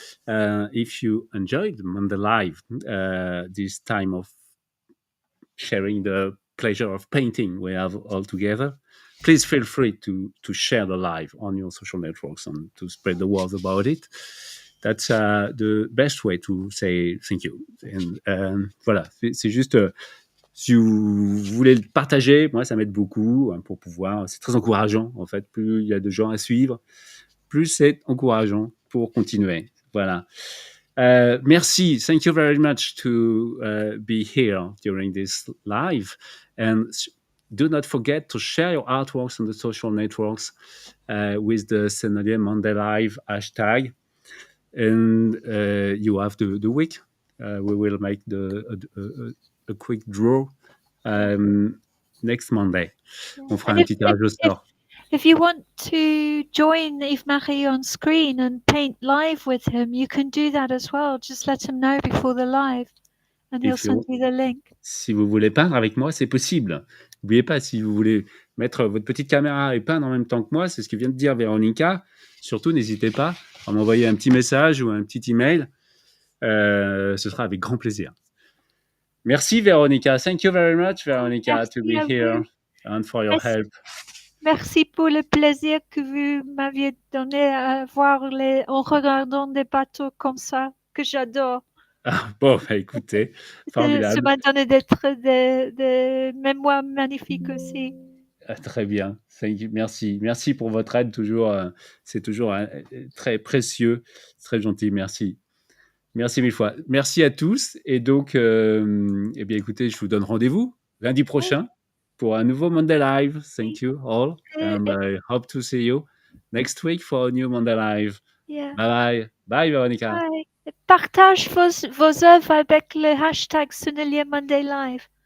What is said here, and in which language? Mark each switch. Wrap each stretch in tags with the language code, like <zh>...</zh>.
<en>If you enjoyed the Monday Live, this time of sharing the pleasure of painting we have all together, please feel free to share the live on your social networks and to spread the word about it. That's the best way to say thank you.</en> <fr>And, voilà, c'est juste... si vous voulez le partager, moi, ça m'aide beaucoup pour pouvoir... C'est très encourageant, en fait. Plus il y a de gens à suivre, plus c'est encourageant pour continuer. Voilà. Merci.</fr> <en>Thank you very much to be here during this live. And do not forget to share your artworks on the social networks with the Sennelier Monday Live hashtag. And you have the week. We will make a quick draw next Monday.</en> <fr>On fera un petit tirage au sort.</fr> <en>If you want to join Yves-Marie on screen and paint live with him, you can do that as well. Just let him know before the live and he'll send you the link.</en> <fr>Si vous voulez peindre avec moi, c'est possible. N'oubliez pas, si vous voulez mettre votre petite caméra et peindre en même temps que moi, c'est ce que vient de dire Véronica. Surtout, n'hésitez pas à m'envoyer un petit message ou un petit email. Ce sera avec grand plaisir. Merci, Véronica.</fr> <en>Thank you very much, Véronica,</en> <fr>Merci</fr> <en>to be here and for your help.</en> <fr>Merci pour le plaisir que vous m'aviez donné à voir en regardant des bateaux comme ça, que j'adore. Ah, bon, bah, écoutez, formidable. Ça m'a donné des mémoires magnifiques aussi. Ah, très bien. Merci. Merci pour votre aide. Toujours, c'est toujours très précieux, très gentil. Merci. Merci mille fois. Merci à tous. Et donc, eh bien, écoutez, je vous donne rendez-vous lundi prochain pour un nouveau Monday Live.</fr> <en>Thank you all. And I hope to see you next week for a new Monday Live. Yeah. Bye bye. Bye, Véronica. Bye.</en> <fr>Partage vos œuvres avec le hashtag Sennelier Monday Live.</fr>